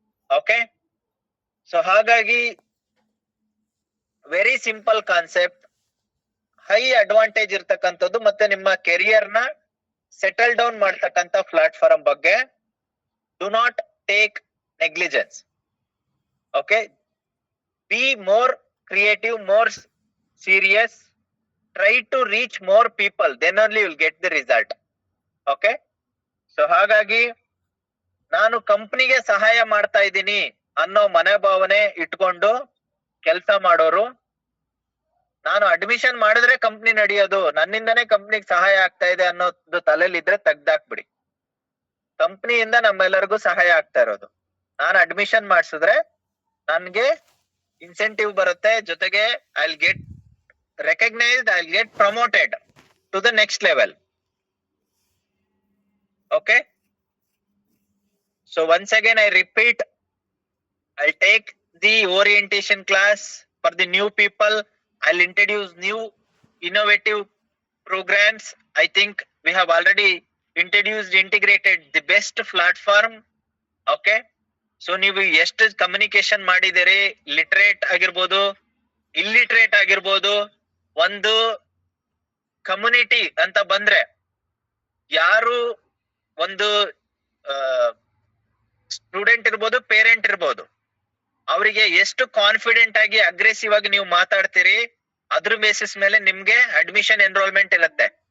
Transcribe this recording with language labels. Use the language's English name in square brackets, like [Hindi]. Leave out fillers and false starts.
[Kannada] Okay, so ಹಾಗಾಗಿ [English] very simple concept, [Kannada] high advantage ಇರ್ತಕ್ಕಂಥದ್ದು, ಮತ್ತೆ ನಿಮ್ಮ ಕೆರಿಯರ್ ನ ಸೆಟಲ್ ಡೌನ್ ಮಾಡ್ತಕ್ಕಂತ ಪ್ಲಾಟ್ಫಾರ್ಮ್ ಬಗ್ಗೆ [English] Do not take negligence. Okay, be more creative, more serious, try to reach more people, then only you will get the result. [Kannada] Okay, so ಹಾಗಾಗಿ ನಾನು ಕಂಪ್ನಿಗೆ ಸಹಾಯ ಮಾಡ್ತಾ ಇದ್ದೀನಿ ಅನ್ನೋ ಮನೋಭಾವನೆ ಇಟ್ಕೊಂಡು ಕೆಲಸ ಮಾಡೋರು, ನಾನು ಅಡ್ಮಿಷನ್ ಮಾಡಿದ್ರೆ ಕಂಪ್ನಿ ನಡೆಯೋದು, ನನ್ನಿಂದನೇ ಕಂಪ್ನಿಗೆ ಸಹಾಯ ಆಗ್ತಾ ಇದೆ ಅನ್ನೋದು ತಲೆಯಲ್ಲಿ ಇದ್ರೆ ತೆಗ್ದಾಕ್ಬಿಡಿ. ಕಂಪ್ನಿಯಿಂದ ನಮ್ಮೆಲ್ಲರಿಗೂ ಸಹಾಯ ಆಗ್ತಾ ಇರೋದು. ನಾನು ಅಡ್ಮಿಷನ್ ಮಾಡಿಸಿದ್ರೆ ನನ್ಗೆ ಇನ್ಸೆಂಟಿವ್ ಬರುತ್ತೆ, ಜೊತೆಗೆ [English] I will get recognized, I'll get promoted to the next level. Okay, so once again I repeat, I'll take the orientation class for the new people. I'll introduce new innovative programs. I think we have already integrated the best platform. [Kannada] Okay, so ನೀವು ಎಷ್ಟು communication ಮಾಡಿದಿರಿ, literate ಆಗಿರ್ಬೋದು, illiterate ಆಗಿರ್ಬೋದು, ಒಂದು community ಅಂತ ಬಂದ್ರೆ, ಯಾರು ಒಂದು ಸ್ಟೂಡೆಂಟ್ ಇರ್ಬೋದು, ಪೇರೆಂಟ್ ಇರ್ಬೋದು, ಅವರಿಗೆ ಎಷ್ಟು ಕಾನ್ಫಿಡೆಂಟ್ ಆಗಿ ಅಗ್ರೆಸಿವ್ ಆಗಿ ನೀವು ಮಾತಾಡ್ತೀರಿ, ಅದ್ರ ಬೇಸಿಸ್ ಮೇಲೆ ನಿಮ್ಗೆ ಅಡ್ಮಿಷನ್ ಎನ್ರೋಲ್ಮೆಂಟ್ ಇರುತ್ತೆ.